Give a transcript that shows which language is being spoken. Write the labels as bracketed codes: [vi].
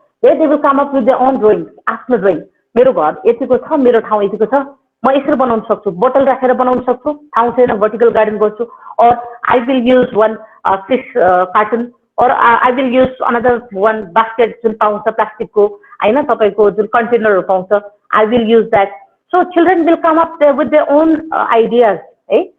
[en] Where they will come up with their own drawings, [ne] आफ्नो drawing. मेरो घर यतिको छ, मेरो ठाउँ यतिको छ, म यसरी बनाउन सक्छु, बोतल राखेर बनाउन सक्छु, ठाउँ छैन vertical garden गर्छु, [en] or I will use one fish carton, or I will use another one basket [ne] जुन पाउँछ प्लास्टिकको हैन, तपाईको जुन कन्टेनरहरु पाउँछ, [en] I will use that. So children will come up there with their own ideas, है?